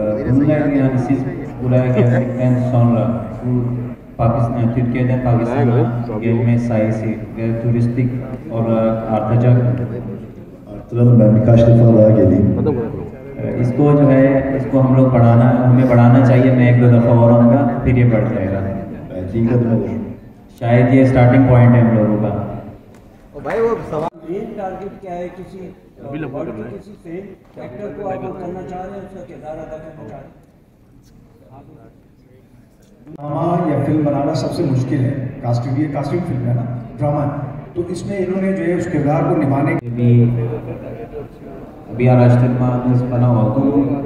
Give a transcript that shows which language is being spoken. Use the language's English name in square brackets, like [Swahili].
[Turkish] Bunlar yani siz buraya geldikten sonra bu Türkiye'den Pakistan'a gelme sayısı ve turistik olarak artacak mı? Arttıralım, ben birkaç defa daha geleyim. [Hindi] इसको जो है इसको हम लोग हमें बढ़ाना चाहिए। मैं 1-2 दफ़ा और आऊँगा फिर ये बढ़ जाएगा। [Turkish] Belki ilk adım olur. [Hindi] शायद ये स्टार्टिंग पॉइंट है हम लोगों का। भाई वो सवाल मेन टारगेट क्या है? किसी किसी फेम एक्टर को आप लोग करना चाह रहे हैं, उसका किरदार अदा करना चाह रहे हैं? ड्रामा या फिल्म बनाना सबसे मुश्किल है। कास्टिंग, ये कास्टिंग फिल्म है ना, ड्रामा, तो इसमें इन्होंने जो है उस किरदार को निभाने [Turkish] Bir araştırmanız falan oldu mu?